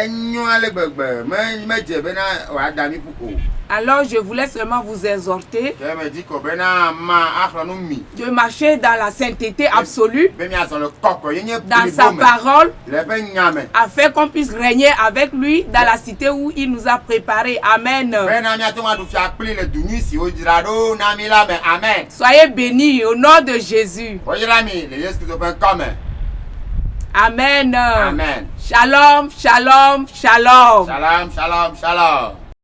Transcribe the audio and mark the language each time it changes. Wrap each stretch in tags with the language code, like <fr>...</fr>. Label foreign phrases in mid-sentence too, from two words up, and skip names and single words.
<fr>Alors je voulais seulement vous exhorter de marcher dans la sainteté absolue, dans sa parole, afin qu'on puisse régner avec lui dans la cité où il nous a préparés. Amen. Soyez bénis au nom de Jésus. Amen. Amen.</fr> <he>Shalom, shalom, shalom. Shalom, shalom, shalom.</he>